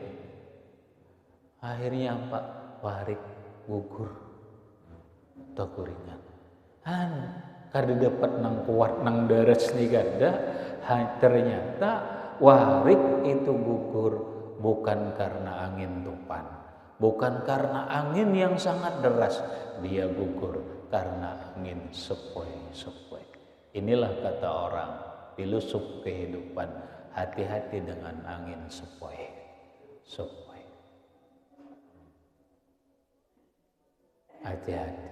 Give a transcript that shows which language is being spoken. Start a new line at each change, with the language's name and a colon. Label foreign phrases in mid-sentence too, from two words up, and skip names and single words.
Indonesian: Akhirnya apa?
Banjar: Warik gugur teguringan. Kada dapat nang kuat nang daras nih kada.
Indonesian: Ternyata warik itu gugur bukan karena angin topan, bukan karena angin yang sangat deras. Dia gugur karena angin sepoi-sepoi. Inilah kata orang filosof kehidupan, hati-hati dengan angin sepoi-sepoi. Hati-hati.